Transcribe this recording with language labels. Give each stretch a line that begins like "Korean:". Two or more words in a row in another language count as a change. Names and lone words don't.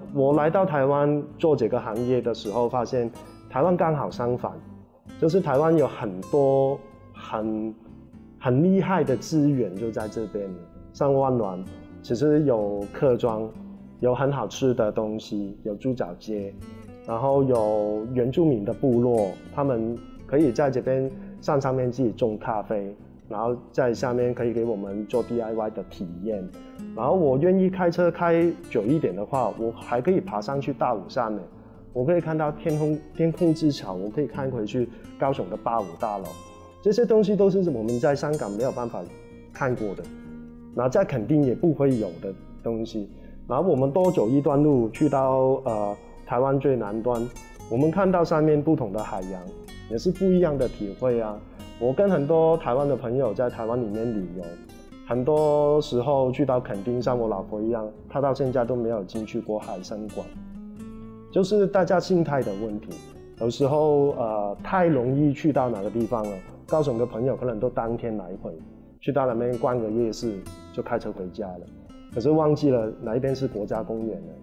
Chinese: 我來到台灣做這個行業的時候，發現台灣剛好相反，就是台灣有很多很厲害的資源就在這邊，像灣巒其實有客莊，有很好吃的東西，有豬腳街，然後有原住民的部落，他們可以在這邊上面自己種咖啡，然後在下面可以給我們做 DIY 的體驗。然後我願意開車開久一點的話，我還可以爬上去大武山呢，我可以看到天空之橋，我可以看回去高雄的85大樓，這些東西都是我們在香港沒有辦法看過的，然後在墾丁也不會有的東西。然後我們多走一段路去到台灣最南端，我們看到上面不同的海洋，也是不一樣的體會啊。我跟很多台灣的朋友在台灣裡面旅遊，很多時候去到墾丁，像我老婆一樣，她到現在都沒有進去過海參館，就是大家心態的問題。有時候太容易去到哪個地方了，高雄的朋友可能都當天來回，去到那邊逛個夜市就開車回家了，可是忘記了哪一邊是國家公園了。